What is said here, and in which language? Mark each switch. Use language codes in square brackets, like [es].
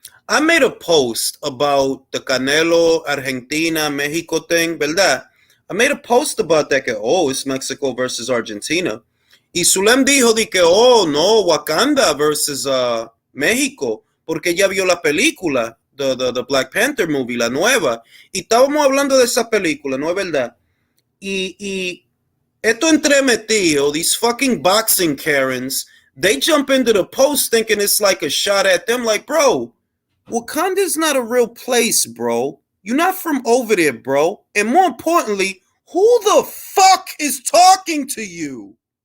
[en] I made a post about the Canelo, Argentina, Mexico thing, ¿verdad? I made a post about that, it's Mexico versus Argentina. [es] Y Zulem dijo de que, no, Wakanda versus México, porque ella vio la película, the Black Panther movie, la nueva. Y estábamos hablando de esa película, ¿no es verdad? [en] Y esto entremetido, these fucking boxing Karens, they jump into the post thinking it's like a shot at them. Like, bro, Wakanda's not a real place, bro. You're not from over there, bro. And more importantly, who the fuck is talking to you?